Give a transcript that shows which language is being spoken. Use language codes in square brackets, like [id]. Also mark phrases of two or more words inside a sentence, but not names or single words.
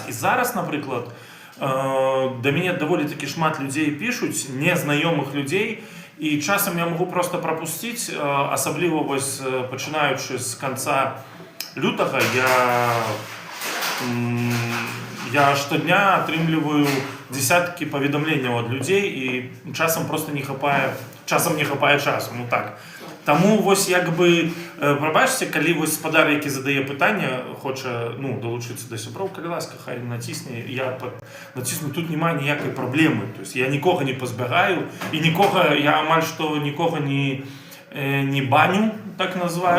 [be] І зараз, напрыклад, да мяне даволі такі шмат людзей пішуць, незнаёмых людзей, і часам я магу просто прапусціць, асабліва вось пачынаючы з канца лютага, я штодня атрымліваю десяткі паведамленняў ад людзей, і часам просто не хапае часу, ну так. [uk] Тому ось якби, пробачте, коли ось спадар, який задає питання, хоче долучитися до сябров, коли ласка, хай натисне, я натисну, тут немає ніякої проблеми. Тобто я нікого не позбігаю і я амаль що нікого не баню, так називаю.